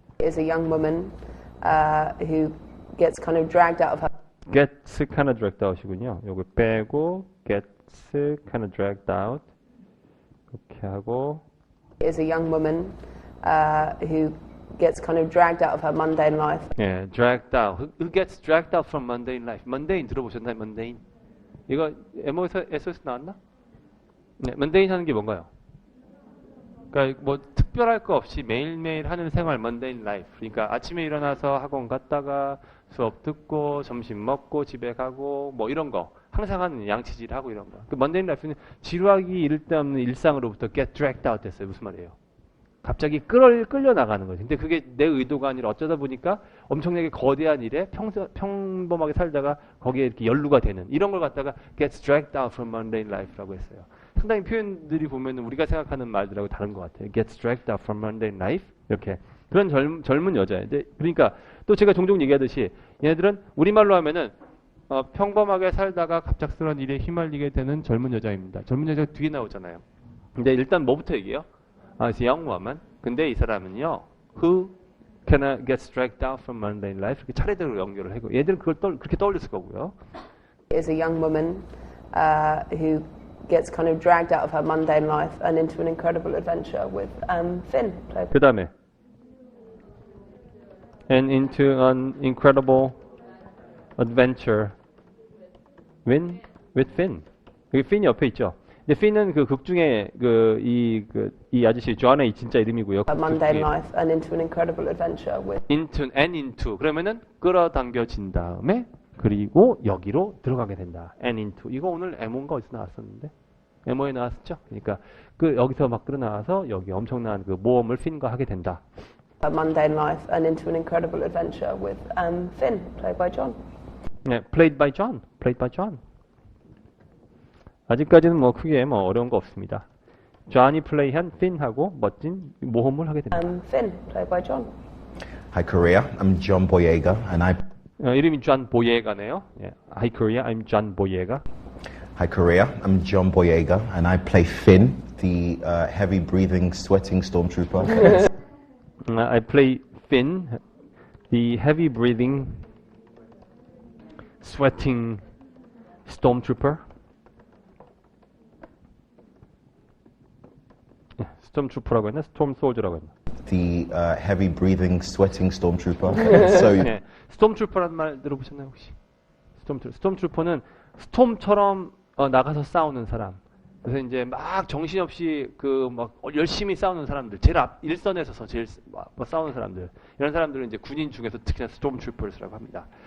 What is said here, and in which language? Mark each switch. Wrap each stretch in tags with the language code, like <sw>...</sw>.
<en>Is a young woman who gets kind of dragged out of her gets kind of dragged out이군요.</en> <ko>요거 빼고</ko> <en>gets kind of dragged out 이렇게 하고 is a young woman who gets kind of dragged out of her mundane life. 예, dragged out. Who gets dragged out from mundane life?</en> <ko>mundane 들어보셨나요?</ko> <en>mundane.</en> <ko>이거 MO에서 SOS 나왔나? 네, mundane 하는 게 뭔가요? 그러니까 뭐 특별할 거 없이 매일매일 하는 생활 mundane life. 그러니까 아침에 일어나서 학원 갔다가 수업 듣고 점심 먹고 집에 가고 뭐 이런 거 항상 하는 양치질 하고 이런 거. 그 mundane life는 지루하기 이를 데 없는 일상으로부터 get dragged out 됐어요. 무슨 말이에요? 갑자기 끌려 나가는 거죠. 근데 그게 내 의도가 아니라 어쩌다 보니까 엄청나게 거대한 일에 평범하게 살다가 거기에 이렇게 연루가 되는 이런 걸 갖다가</ko> <en>gets dragged out from mundane life</en> <ko>라고 했어요. 상당히 표현들이 보면 우리가 생각하는 말들하고 다른 것 같아요.</ko> <en>gets dragged out from mundane life</en> <ko>이렇게 그런 젊은 여자예요. 그러니까 또 제가 종종 얘기하듯이 얘네들은 우리말로 하면은 평범하게 살다가 갑작스러운 일에 휘말리게 되는 젊은 여자입니다. 젊은 여자가 뒤에 나오잖아요. 근데 일단 뭐부터 얘기해요?</ko> <en>It's a young woman.</en> <ko>근데 이 사람은요,</ko> <en>who kind gets dragged out from mundane life.</en> <ko>이렇게 차례대로 연결을 하고, 얘들은 그걸 그렇게 떠올렸을 거고요.</ko> <en>Is a young woman who gets kind of dragged out of her mundane life and into an incredible adventure with Finn.</en> <ko>그 다음에,</ko> <en>and into an incredible adventure with Finn.</en> <ko>여기 Finn이 옆에 있죠. 근데 핀은 그 극 중에 이 아저씨 존의 진짜 이름이고요.</ko> <en>A mundane life and into an incredible adventure with</en> <ko>into 그러면은 끌어당겨진 다음에 그리고 여기로 들어가게 된다. and into 이거 오늘 MO인가 어디서 나왔었는데 MO에 나왔었죠. 그러니까 여기서 막 끌어나와서 여기 엄청난 그 모험을 핀과 하게 된다.</ko> <en>a mundane life and into an incredible adventure with Finn, played by John. 네, played by John.</en> <ko>아직까지는 뭐 크게 뭐 어려운 거 없습니다. 존이 플레이한 핀하고 멋진 모험을 하게 됩니다.</ko> <en>Finn, played by John. Hi Korea, I'm John Boyega and I</en> <ko>이름이 존 보예가네요. 예.</ko> <en>Hi Korea, I'm John Boyega. Hi Korea, I'm John Boyega and I play Finn, the heavy breathing, sweating stormtrooper. I play Finn, the heavy breathing, sweating stormtrooper.</en> <ko>스톰트루퍼라고 했나? 스톰 솔저라고 했나?</ko> <en>the heavy breathing, sweating stormtrooper. So</en> <ko>네, 스톰트루퍼라는 말 들어보셨나요 혹시? 스톰트루퍼는 스톰처럼 나가서 싸우는 사람. 그래서 이제 막 정신없이 그 막 열심히 싸우는 사람들, 제일 앞 일선에 서서 제일 싸우는 사람들, 이런 사람들은 이제 군인 중에서 특히나 스톰트루퍼스라고 합니다.</ko>